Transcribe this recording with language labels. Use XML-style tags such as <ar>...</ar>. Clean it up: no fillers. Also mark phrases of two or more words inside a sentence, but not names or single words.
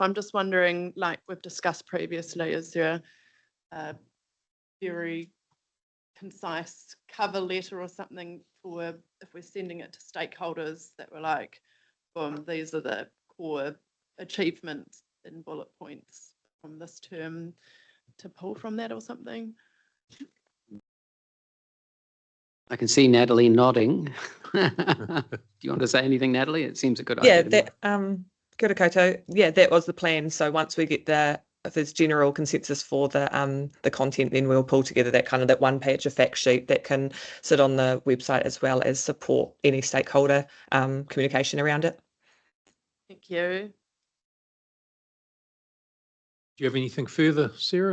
<en>I'm just wondering, like we've discussed previously, is there a very concise cover letter or something for if we're sending it to stakeholders that were like, boom, these are the core achievements in bullet points from this term to pull from that or something? I can see Natalie nodding. Do you want to say anything, Natalie? It seems a good idea. Yeah,</en> <mi>kia ora koutou.</mi> <en>Yeah, that was the plan. So once we get if there's general consensus for the content, then we'll pull together that one-page fact sheet that can sit on the website as well as support any stakeholder communication around it. Thank you. Do you have anything further, Sarah?</en>